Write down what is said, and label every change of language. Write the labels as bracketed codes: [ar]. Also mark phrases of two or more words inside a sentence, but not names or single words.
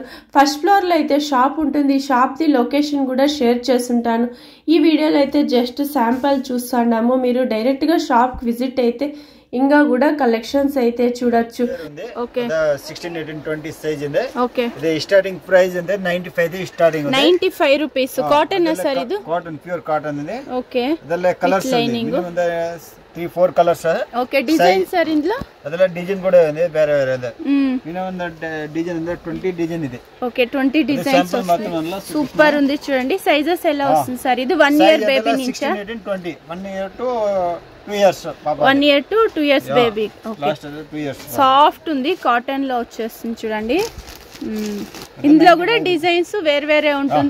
[te] ఫస్ట్ ఫ్లోర్లో అయితే షాప్ ఉంటుంది. ఈ షాప్ది లొకేషన్ కూడా షేర్ చేస్తుంటాను. ఈ వీడియోలో అయితే జస్ట్ శాంపుల్ చూస్తున్నాము. మీరు డైరెక్ట్గా షాప్కి విజిట్ అయితే ఇంకా కూడా కలెక్షన్స్ అయితే చూడొచ్చు. ఓకే 16 18 20 సైజ్ ಇದೆ. ఓకే [kn] ఇది [en] starting price [kn] ಇದೆ 95 ಸ್ಟಾರ್ಟಿಂಗ್ ಇದೆ. 95 [en] rupees cotton [kn] ಸರ್ ಇದು. [en] cotton pure cotton [kn] ಇದೆ. [te] ఓకే [kn] ಅದಲ್ಲ ಕಲರ್ಸ್ ಇದೆ. 3-4 ಕಲರ್ಸ್ ಇದೆ. [te] ఓకే డిజైన్ ಸರ್ ఇందులో [kn] ಅದಲ್ಲ ಡಿಸೈನ್ ಕೂಡ ಇದೆ ಬೇರೆ ಬೇರೆ ಇದೆ. ಇನ್ನು ಒಂದು ಡಿಸೈನ್ ಇದೆ 20 ಡಿಸೈನ್ ಇದೆ. [te] ఓకే 20 డిజైన్స్ సూపర్ ఉంది చూడండి. సైజెస్ ఎలా వస్తుంది సార్? ఇది 1 [en] year baby [te] నుంచి [en] 16 18 20 1 year to 2 years papa. 1 year to 2 years baby. okay last 2 years [te] సాఫ్ట్ ఉంది. కాటన్ లో వచ్చేస్తుంది చూడండి. ఇందులో కూడా డిజైన్స్ వేరే వేరే ఉంటుంది.